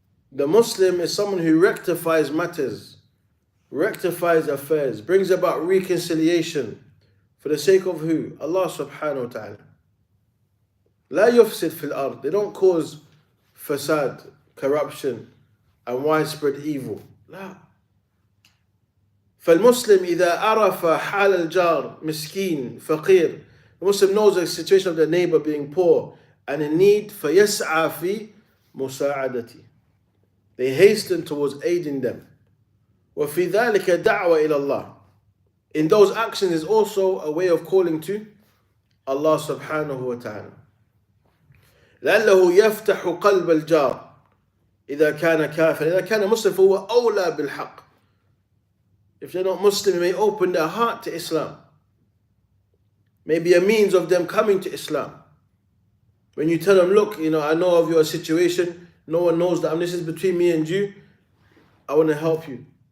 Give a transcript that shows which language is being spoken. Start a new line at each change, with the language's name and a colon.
English: The Muslim is someone who rectifies matters, rectifies affairs, brings about reconciliation for the sake of who? Allah subhanahu wa ta'ala.
Arabic: لا يفسد في الأرض.
English: They don't cause fasad, corruption, and widespread evil.
Arabic: لا. فالمسلم إذا عرف حال الجار مسكين فقير.
English: The Muslim knows the situation of the neighbor being poor and in need.
Arabic: فيسعى في مساعدته.
English: They hasten towards aiding them.
Arabic: وفي ذلك دعوة إلى الله.
English: in those actions is also a way of calling to Allah subhanahu wa ta'ala.
Arabic: لعله يفتح قلب الجار إذا كان كافر إذا كان مسلم فهو أولى بالحق.
English: If they're not Muslim, it may open their heart to Islam. Maybe a means of them coming to Islam. When you tell them, look, I know of your situation, no one knows that this is between me and you, I want to help you.